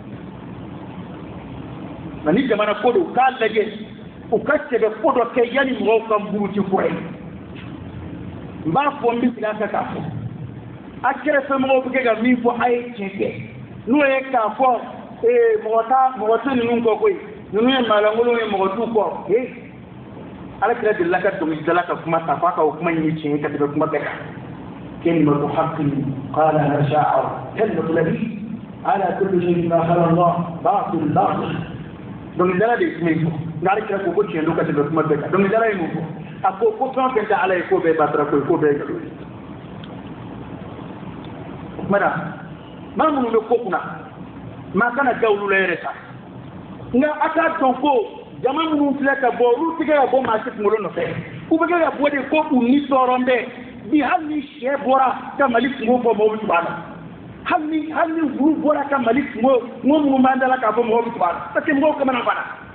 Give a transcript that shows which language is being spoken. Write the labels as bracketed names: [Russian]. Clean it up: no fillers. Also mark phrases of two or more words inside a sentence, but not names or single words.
[Bambara] nka ni jamana ko don k'a lajɛ u ka sɛbɛ ko dɔ kɛ yanni mɔgɔw ka muruti kura ye n b'a fɔ n bɛ segin a kan k'a fɔ a kɛrɛfɛmɔgɔw bɛ kɛ ka min fɔ a ye tiɲɛ kɛ n'o ye k'a fɔ mɔgɔ tɛ ninnu kɔ koyi ninnu ye maalankolonw ye mɔgɔ t'u kɔ ala kira delila ka dɔnkilidala ka kuma ta f'a ka o kuma ɲini tiɲɛ ka tɛmɛ kuma bɛɛ kan [Arabic] كلمة حق قالها شاعر كلمة نبي على كل شيء ما خلق الله باطل [Bambara] donc dala de min ko ngari kira ko tiɲɛ do ka tɛmɛ kuma bɛɛ kan donc dala ye mun fɔ a ko ko fɛn fɛn tɛ ala ye ko bɛɛ batara ko bɛɛ galo mara maa minnu bɛ ko kunna maa kana ja olu la yɛrɛ sa nka a k'a dɔn ko jama minnu filɛ ka bɔ olu tɛ kɛ ka bɔ maa si kunkolo nɔfɛ u bɛ kɛ ka bɔ de ko u ni tɔɔrɔ bɛ bi hali ni sɛ bɔra ka mali kungo fɔ mɔgɔw bɛ tugu a la hali ni wulu bɔra ka mali kungo minnu b'an da la k'a fɔ mɔgɔw bɛ tugu a la [French] parce que [Bambara] mɔgɔw kamana bana